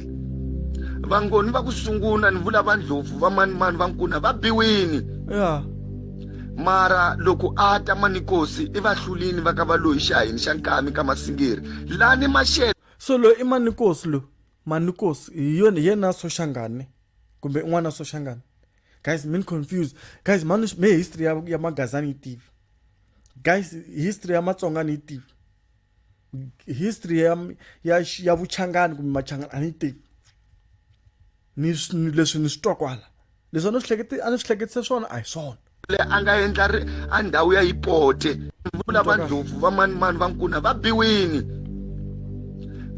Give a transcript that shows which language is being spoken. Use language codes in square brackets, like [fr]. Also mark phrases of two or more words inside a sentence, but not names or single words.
[ts] Vangoni va ku sungula ni vula Vandlovu va mani va Nkuna va biwini. yeah, Mara loko a ta Manikosi i va hlulini va ka Valoyi xahini xa Nkami ka Masingiri. Lani Mashele so lo i Manikosi Manikosi hi yena Soshangane kumbe n'wana Soshangane. Guys, min confused. Guys, me history ya Magaza ni tivi. Guys, history ya Matsonga ni tivi. History ya Vuchangani kumbe Machangani ani tivi. Ni leswi ni swi twa kwala. Leswi a ni swi hleketise swona a hi swona. a nga endla a ndhawu ya Hipote. Vula Vandlovu va mani va Nkuna va biwini.